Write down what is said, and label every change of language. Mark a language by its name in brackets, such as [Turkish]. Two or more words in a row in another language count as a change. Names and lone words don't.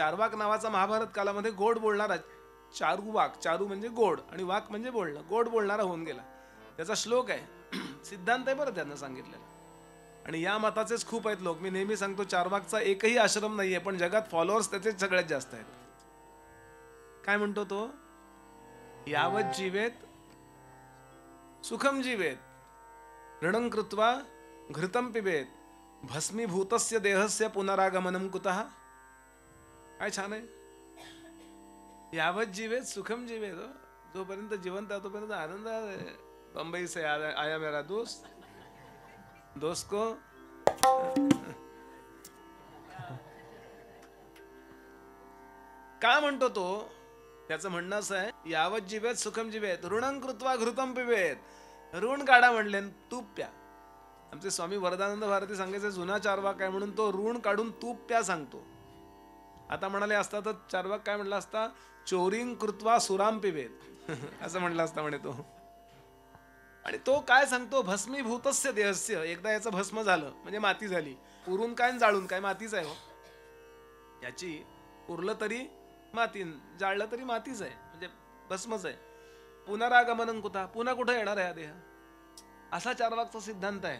[Marathi] चारवाक नावाचा महाभारत कालामध्ये गोड बोलणारा, चारू म्हणजे गोड आणि वाक म्हणजे बोलणं, गोड बोलणारा होऊन गेला. त्याचा श्लोक आहे, सिद्धांत आहे बरं त्यांना सांगितलेला. आणि या मताचेच खूप आहेत लोक. मी नेहमी सांगतो चारवाकचा एकही आश्रम नाहीये, पण जगात फॉलोअर्स त्याचे सगळ्यात जास्त आहेत. काय म्हणतो तो? [Sanskrit] यावत जीवेत सुखम जीवेत, ऋणं कृत्वा घृतं पिबेत, भस्मीभूतस्य देहस्य पुनरागमनम कुतः. [Marathi] काय छान आहे. [Sanskrit] यावत जीवेत सुखम जीवेत, [Marathi] जोपर्यंत जिवंत आहे तोपर्यंत आनंद आहे. [Hindi] बंबई से आया मेरा दोस्त [Marathi] को काय म्हणतो तो? त्याचं म्हणणं असं आहे, [Sanskrit] यावत जीवेत सुखम जीवेत, ऋणं कृत्वा घृतं पिबेत. [Marathi] ऋण काढा म्हणले, तूप प्या. आमचे स्वामी वरदानंद भारती सांगायचे जुना चारवाक आहे म्हणून तो ऋण काढून तूप प्या सांगतो. आता म्हणाले असता तर चारवाक काय म्हणला असता? [Sanskrit] चोरीं कृत्वा सुराम पिबेत [Marathi] असं म्हणलं असता म्हणे तो. आणि तो काय सांगतो? [Sanskrit] भस्मीभूतस्य देहस्य, [Marathi] एकदा याचं भस्म झालं म्हणजे माती झाली. उरून काय जाळून काय मातीच आहे हो. याची उरलं तरी माती, जाळलं तरी मातीच आहे, म्हणजे भस्मच आहे. पुनरागमनं कुठं, पुन्हा कुठं येणार आहे हा देह? असा चारवाकचा सिद्धांत आहे.